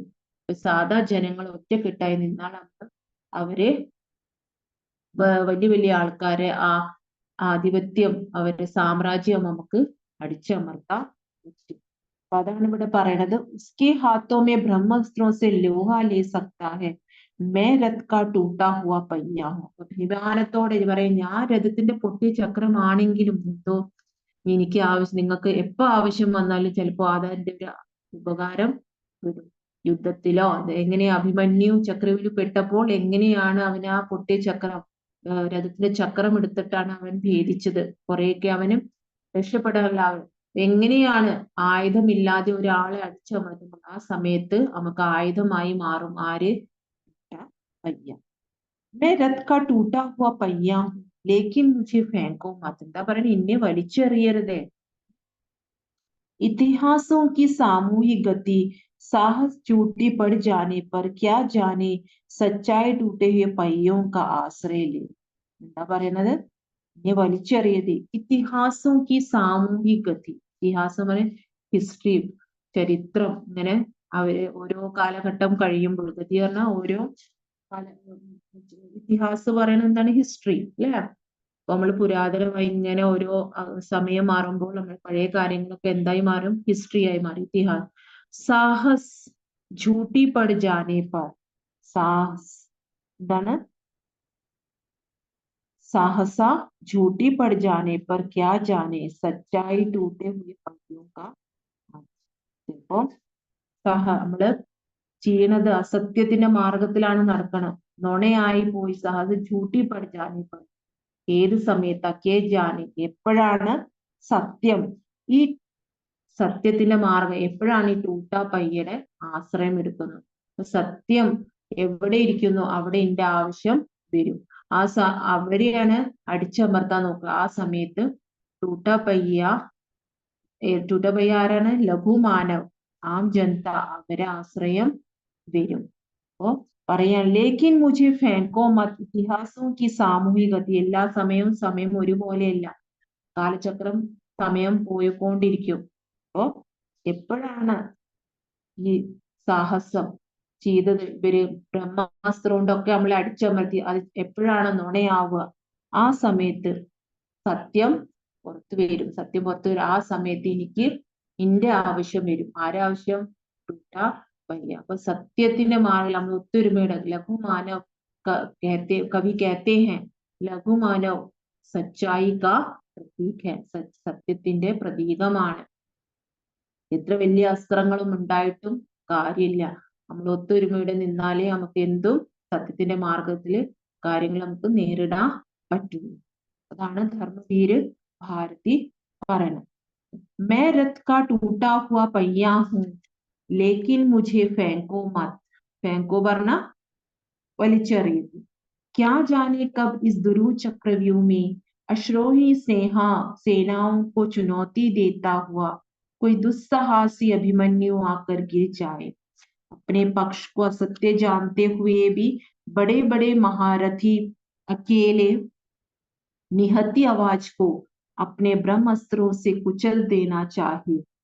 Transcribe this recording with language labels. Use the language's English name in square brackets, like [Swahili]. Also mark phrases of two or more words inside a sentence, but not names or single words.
[Malayalam] സാധാ ജനങ്ങൾ ഒറ്റക്കെട്ടായി നിന്നാൽ നമുക്ക് അവരെ വലിയ വലിയ ആൾക്കാരെ ആധിപത്യം, അവരുടെ സാമ്രാജ്യം നമുക്ക് അടിച്ചമർത്താൻ പറ്റും. അപ്പൊ അതാണ് ഇവിടെ പറയണത്. [Hindi] उसके हाथो मे ब्रह्मास्त्रों से लोहा ले सकता है, मैं रथ का टूटा हुआ पहिया हूं. [Malayalam] അഭിമാനത്തോടെ പറയും, ഞാൻ രഥത്തിന്റെ പൊട്ടിയ ചക്രമാണെങ്കിലും എന്തോ എനിക്ക് നിങ്ങൾക്ക് എപ്പോ ആവശ്യം വന്നാലും ചിലപ്പോ അതിന്റെ ഒരു ഉപകാരം വരും. യുദ്ധത്തിലോ എങ്ങനെയാ അഭിമന്യു ചക്രവിൽ പെട്ടപ്പോൾ എങ്ങനെയാണ് അവൻ ആ പൊട്ടിയ ചക്രം, രഥത്തിന്റെ ചക്രം എടുത്തിട്ടാണ് അവൻ ഭേദിച്ചത്. കുറെയൊക്കെ അവനും രക്ഷപ്പെടാനുള്ള എങ്ങനെയാണ് ആയുധമില്ലാതെ ഒരാളെ അടിച്ചമർത്തുമ്പോൾ ആ സമയത്ത് നമുക്ക് ആയുധമായി മാറും ആര്? പയ്യ. [Hindi] मैं रथ का टूटा हुआ पहिया हूं, लेकिन मुझे फेंको मत. [Malayalam] എന്താ പറയുക? എന്നെ വലിച്ചെറിയരുതേ. [Hindi] इतिहासों की सामूहिक गति, साहस चोटी पड़ जाने पर क्या जाने, सच्चाई टूटे हुए पहियों का आश्रय ले. [Malayalam] എന്താ പറയുന്നത്? എന്നെ വലിച്ചെറിയത്. ഇതിഹാസവും [Hindi] की सामूहिक गति, [Malayalam] ഇതിഹാസം ഹിസ്റ്ററി, ചരിത്രം. ഇങ്ങനെ അവര് ഓരോ കാലഘട്ടം കഴിയുമ്പോൾ, ഗതി പറഞ്ഞാൽ ഓരോ ഇതിഹാസം പറയുന്നത് എന്താണ്? ഹിസ്റ്ററി അല്ലെ? അപ്പൊ നമ്മൾ പുരാതനമായി ഇങ്ങനെ ഓരോ സമയം മാറുമ്പോൾ നമ്മൾ പഴയ കാര്യങ്ങളൊക്കെ എന്തായി മാറും? ഹിസ്റ്ററി ആയി മാറി. [Hindi] ഇതിഹാസ്. സാഹസ് झूठी पड़ जाने पर, [Malayalam] സാഹസ് എന്താണ്? [Hindi] साहसा झूठी पड़ जाने पर क्या जाने, सच्चाई टूटे हुए पहियों का. [Malayalam] ഇപ്പൊ നമ്മള് ചെയ്യണത് അസത്യത്തിന്റെ മാർഗത്തിലാണ് നടക്കണം. നുണയായി പോയി. [Hindi] സാഹസ് झूठी पड़ जाने पर, [Malayalam] ഏത് സമയത്താ? [Hindi] के जाने, [Malayalam] എപ്പോഴാണ് സത്യം, ഈ സത്യത്തിന്റെ മാർഗം എപ്പോഴാണ് ഈ [Hindi] टूटा पहिया [Malayalam] ആശ്രയം എടുക്കുന്നത്? സത്യം എവിടെ ഇരിക്കുന്നു അവിടെ എന്റെ ആവശ്യം വരും. അവരെയാണ് അടിച്ചമർത്താൻ നോക്കുക. ആ സമയത്ത് [Hindi] टूटा पहिया [Malayalam] ആരാണ്? ലഘുമാനവ്, [Hindi] आम जनता, [Malayalam] അവരെ ആശ്രയം വരും. അപ്പോ പറയാൻ [Hindi] लेकिन मुझे फेंको मत, ഇതിഹാസവും की सामूहिक गति, [Malayalam] എല്ലാ സമയം ഒരുപോലെയല്ല. കാലചക്രം സമയം പോയിക്കൊണ്ടിരിക്കും. അപ്പോ എപ്പോഴാണ് ഈ സാഹസം ചെയ്തത്? ഇവര് ബ്രഹ്മാസ്ത്രം കൊണ്ടൊക്കെ നമ്മളെ അടിച്ചമർത്തി. അത് എപ്പോഴാണ് നുണയാവുക? ആ സമയത്ത് സത്യം പുറത്തു വരും. സത്യം പുറത്തു വരും. ആ സമയത്ത് എനിക്ക് എന്റെ ആവശ്യം വരും. ആരാവശ്യം? [Hindi] टूटा पहिया. [Malayalam] അപ്പൊ സത്യത്തിന്റെ മാറിൽ നമ്മൾ ഒത്തൊരുമയുടെ ലഘുമാനവ്, കവി [Hindi] कहते हैं [Malayalam] ലഘുമാനവ് [Hindi] सच्चाई का प्रतीक है, [Malayalam] സത്യത്തിന്റെ പ്രതീകമാണ്. എത്ര വലിയ അസ്ത്രങ്ങളും ഉണ്ടായിട്ടും കാര്യമില്ല. നമ്മൾ ഒത്തൊരുമയുടെ നിന്നാലേ നമുക്ക് എന്തും സത്യത്തിന്റെ മാർഗത്തില് കാര്യങ്ങൾ നമുക്ക് നേരിടാൻ പറ്റുള്ളൂ. അതാണ് ധർമ്മവീര് ഭാരതി പറയണത്. [Hindi] मैं रथ का टूटा हुआ पहिया हूं, लेकिन मुझे फेंको मत. [Malayalam] फेंको പറഞ്ഞ വലിച്ചെറിയുക. [Hindi] क्या जाने कब इस दुरूह चक्रव्यूह में अश्रोही सेनाओं को चुनौती देता हुआ कोई दुस्साहसी अभिमन्यु आकर गिर जाए. अपने पक्ष को असत्य जानते हुए भी बड़े बड़े महारथी अकेले निहत्ती आवाज को अपने ब्रह्मास्त्रों से कुचल देना चाहिए.